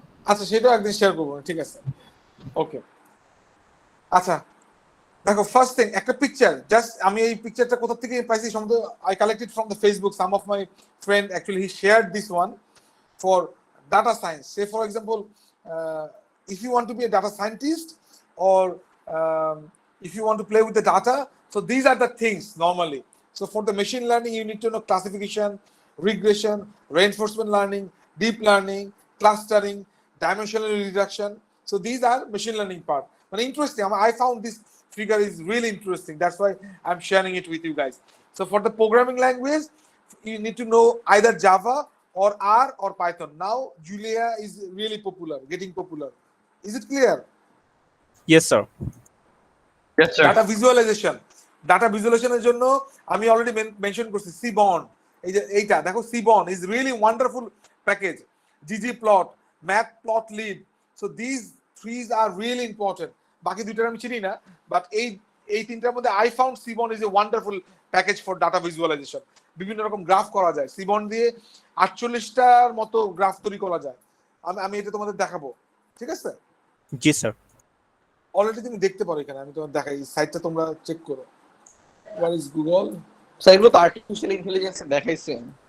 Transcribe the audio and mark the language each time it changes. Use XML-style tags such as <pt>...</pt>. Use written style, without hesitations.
<bn>আচ্ছা, সেটাও একদিন শেয়ার করবো, ঠিক আছে, ওকে। আচ্ছা দেখো, ফার্স্ট থিং একটা পিকচার, জাস্ট আমি এই পিকচারটা কোথা থেকে পাইছি, সম্ভবত</bn> <en>I collected from the Facebook. Some of my friend actually he shared this one for data science. Say for example, if you want to be a data scientist, or if you want to play with the data, so these are the things normally. So for the machine learning, you need to know classification, regression, reinforcement learning, deep learning, clustering, dimensional reduction. So these are machine learning part. But interesting, I found this figure is really interesting. That's why I'm sharing it with you guys. So for the programming language, you need to know either Java or R or Python. Now Julia is really popular, getting popular. Is it clear? Yes sir. Yes, sir. Data visualization.</en> <bn>Data visualization এর জন্য আমি already mention করছি Seaborn। এই যে এইটা দেখো,</bn> <en>Seaborn is really wonderful package. ggplot, matplotlib. So these three are really important.</en> <bn>বাকি দুইটা আমি চিনি না, বাট এই তিনটার মধ্যে</bn> <en>I found Seaborn is a wonderful package for data visualization.</en> <bn>বিভিন্ন রকম গ্রাফ করা যায় Seaborn দিয়ে, 48টার মতো গ্রাফ তৈরি করা যায়। আমি এটা তোমাদের দেখাবো, ঠিক আছে? জি স্যার। অলরেডি তুমি দেখতে পারো এখানে, আমি তোমাদের দেখাই, সাইটটা তোমরা চেক করো।</bn> <en>What is Google?</en> <bn>স্যার এগুলো তো আর্টিফিশিয়াল ইন্টেলিজেন্স দেখাইছেন?</bn>